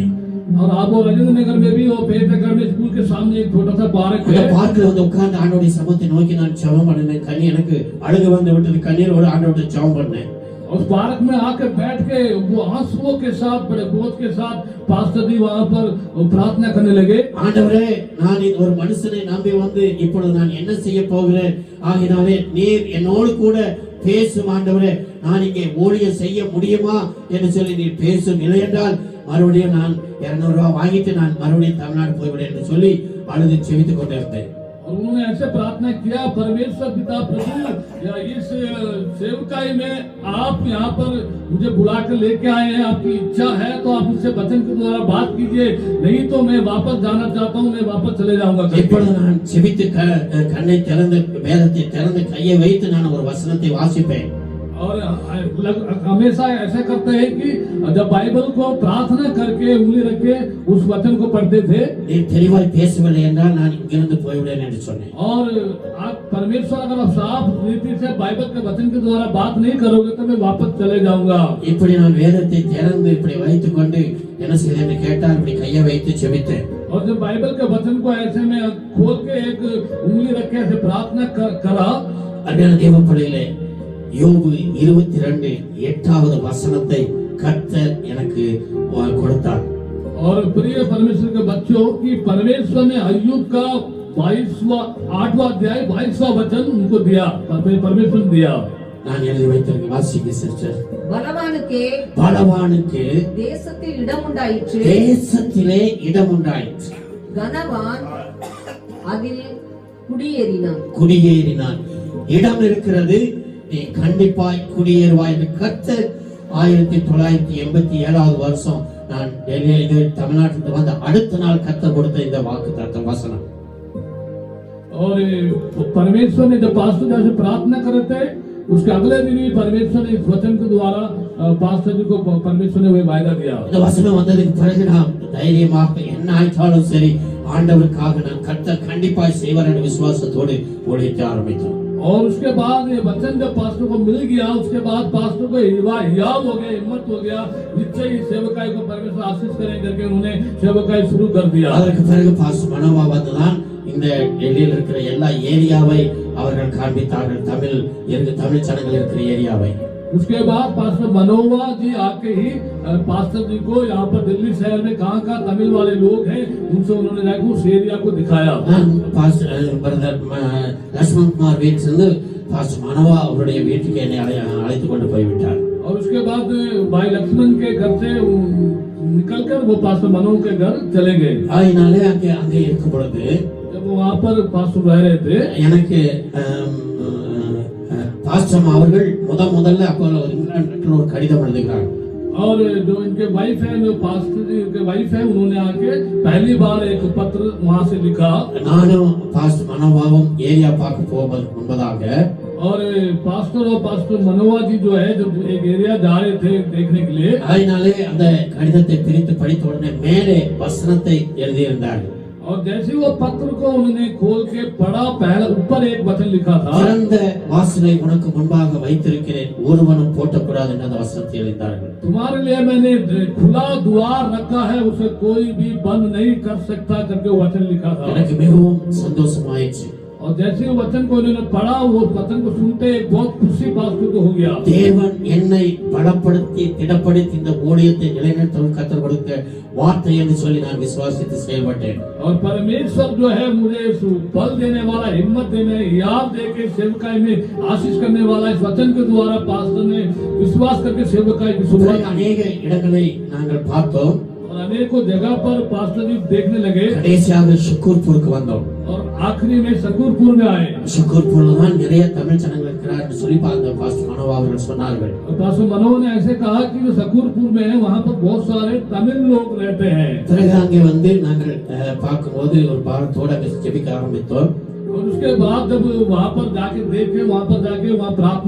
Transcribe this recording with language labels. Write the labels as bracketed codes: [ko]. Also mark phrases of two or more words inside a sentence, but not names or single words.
[hi] और आप वो राजेंद्र नगर में भी वो फेथ अकादमी स्कूल के सामने एक छोटा सा पार्क [ta] அந்த [hi] है। [ta] பார்க்ல வந்து உட்கார்ந்து ஆண்டவருடைய சமூகத்தை நோக்கி நான் ஜெபம் பண்ணினேன். கண்ணீர் எனக்கு அழுகு வந்து விட்டது, கண்ணீரோடு ஆண்டவருடைய ஜெபம் பண்ணேன். [hi] उस पार्क में आकर बैठ के वो आंसुओं के साथ, बड़े बोझ के साथ पास्टर जी वहाँ पर प्रार्थना करने लगे। [ta] ஆண்டவரே, நான் இந்த ஒரு மனுஷனை நம்பி வந்து இப்பொழுது நான் என்ன செய்ய போகிறேன், ஆகினாலே நீர் என்னோடு கூட பேசும் ஆண்டவரே, நான் இங்கே ஊழியம் செய்ய முடியுமா என்று சொல்லி நீர் பேசும், இல்லை என்றால் மறுபடியும் நான் 200 ரூபாய் வாங்கிட்டு நான் மறுபடியும் தமிழ்நாடு போய்விடுவேன் என்று சொல்லி அழுது செவித்துக் கொண்டிருந்தேன். [hi] और उन्होंने ऐसे प्रार्थना किया, परमेश्वर पिता प्रभु, या इस सेवकाई में आप यहाँ पर मुझे बुला कर लेके आए हैं, आपकी इच्छा है तो आप मुझसे वचन के द्वारा बात कीजिए, नहीं तो मैं वापस जाना चाहता हूँ, मैं वापस चले जाऊंगा। [ta] இப்பொழுது நான் செவித்து கண்ணை திறந்து வேதத்தை திறந்து கையை வைத்து நான் ஒரு வசனத்தை வாசிப்பேன். [hi] और हमेशा ऐसा करते हैं कि जब बाइबल को प्रार्थना करके उंगली रख के उस वचन को पढ़ते थे। [ta] நீர் தெளிவாய் பேசவில்லை என்றால் நான் இங்கிருந்து போய்விடுவேன் என்று சொன்னேன். [hi] और आप परमेश्वर अगर आप साफ रीति से बाइबल के वचन के द्वारा बात नहीं करोगे तो मैं वापस चले जाऊंगा। [ta] இப்படி நான் வேதத்தை திறந்து இப்படி வைத்துக் கொண்டு என்ன செய்தேன் என்று கேட்டால் இப்படி கையை வைத்து செபித்தேன். [hi] और जब बाइबल के वचन को ऐसे में खोल के एक उंगली रख के ऐसे प्रार्थना करा। [ta] அருமையான தேவ பிள்ளைகளே, யோபு 22:8 வசனத்தை கர்த்தர் எனக்கு கொடுத்தார். [hi] और प्रिय परमेश्वर के बच्चों की परमेश्वर ने अय्यूब का 8वां अध्याय 22वां वचन उनको दिया, परमेश्वर ने दिया। [ta] நான் எழுதி வைத்திருக்க வாசிக்க சிஸ்டர். பலவானுக்கு தேசத்தில் இடம் உண்டாயிற்று, தேசத்திலே இடம் உண்டாயிற்று, கனவான் அதில் குடியேறினான். குடியேறினான். இடம் இருக்கிறது, நீ கண்டிப்பாய் குடியேறுவாய் என்று கர்த்தர் 1987 வருஷம் நான் டெல்லியில தமிழ்நாட்டுக்கு வந்த அடுத்த நாள் கர்த்தர் கொடுத்த இந்த வாக்குத்தத்தம் வசனம். [hi] और परमेश्वर ने जब पास्टर जैसे प्रार्थना करे थे, उसके अगले दिन ही परमेश्वर ने इस वचन के द्वारा पास्टर जी को परमेश्वर ने वह वायदा दिया। [ta] இந்த வசனம் வந்ததுக்கு பிறகு நான் தைரியமாக என்ன ஆயிட்டாலும் சரி ஆண்டவருக்காக நான் கர்த்தர் கண்டிப்பாய் செய்வார் என்ற விசுவாசத்தோடு ஊழியத்தை ஆரம்பித்தோம். [hi] और उसके बाद ये वचन जब पास्टर को मिल गया, उसके बाद पास्टर को हियाव हो गया, हिम्मत हो गया, निश्चय इस सेवकाई को परमेश्वर आशीष करें करके उन्होंने सेवकाई शुरू कर दिया। [ta] அதற்கு பிறகு பாஸ்டர் மனோவா வந்துதான் இந்த டெல்லியில் இருக்கிற எல்லா ஏரியாவை அவர்கள் காண்பித்தார்கள், தமிழ் ஜனங்கள் இருக்கிற ஏரியாவை. [hi] उसके बाद पास्टर मनोवा जी आके ही पास्टर जी को यहाँ पर दिल्ली शहर में कहाँ तमिल वाले लोग हैं उनसे उन्होंने जाकर उस एरिया को दिखाया। [ta] பிரதர் லட்சுமண் குமார் வீட்டிலிருந்து பாஸ்டர் மனோவா அவருடைய வீட்டுக்கு என்னை அழைத்து கொண்டு போய்விட்டார். [hi] और उसके बाद भाई लक्ष्मण के घर से निकलकर वो पास्टर मनोवा के घर चले गए। [ta] அதனாலே அங்கே இருக்கும் பொழுது [hi] जब वहाँ पर पास्टर रह रहे थे, [ta] எனக்கு பாஸ்டர் அவர்கள் முதல்ல அப்போ இங்கிலாந்துல ஒரு கடிதம் எழுதுகிறார். [hi] और जो इनके वाइफ है, जो पास्टर जी के वाइफ है, उन्होंने आके पहली बार एक पत्र वहाँ से लिखा। [ta] நானும் பாஸ்டர் மனோவாவும் ஏரியா பார்க்க போவதற்கு முன்பதாக [hi] और पास्टर और पास्टर मनोवा जी जो है जब एक एरिया जा रहे थे देखने के लिए, [ta] அதனாலே அந்த கடிதத்தை பிரித்து படித்த உடனே மேலே வசனத்தை எழுதியிருந்தார்கள். [hi] और जैसे वो पत्र को उन्होंने खोल के पढ़ा, पहला ऊपर एक वचन लिखा था, [ta] திறந்த வாசலை உனக்கு முன்பாக வைத்திருக்கிறேன், ஒருவனும் போட்டக்கூடாது என்ற வசனத்தை எழுதினார்கள். [hi] तुम्हारे लिए मैंने खुला द्वार रखा है, उसे कोई भी बंद नहीं कर सकता करके वो वचन लिखा था। [ta] எனக்கு மிகவும் சந்தோஷமாயிற்று. [hi] और जैसे वो वचन को उन्होंने पढ़ा, वो वचन को सुनते एक बहुत खुशी पास्टर को हो गया। [ta] தேவன் என்னை பலப்படுத்தி திடப்படுத்தி இந்த ஊழியத்தை நிலைநிறுத்த கர்த்தர் கொடுத்த வார்த்தை என்று சொல்லி நான் விசுவாசித்து செயல்பட்டேன். [hi] और परमेश्वर जो है मुझे बल देने वाला, हिम्मत देने, याद देके सेवकाई में आशीष करने वाला इस वचन के द्वारा पास्टर ने विश्वास करके सेवकाई की शुरुआत। [ta] அநேக இடங்களை நாங்கள் பார்த்தோம். [hi] और अनेकों जगह पर पास्टर जी देखने लगे। [ta] கடைசியாக சுக்கூர்பூருக்கு வந்தோம். [hi] और आखिरी में शकूरपुर में आए। [ta] ஷக்கூர்பூர்ல தான் நிறைய தமிழ் ஜனங்கள் இருக்கிறார் என்று சொல்லி அந்த பாஸ்டர் மனோவா அவர்கள் சொன்னார்கள். [hi] और पास्टर मनोज ने ऐसे कहा कि जो शकूरपुर में है वहाँ पर बहुत सारे तमिल लोग रहते हैं। [ta] பிறகு அங்கே வந்து நாங்கள் பார்க்கும்போது ஒரு பாரத்தோடு அங்கே ஜெபிக்க ஆரம்பித்தோம். [hi] और उसके बाद जब वहाँ पर जाके देखे, वहाँ पर जाके वहाँ प्रार्थना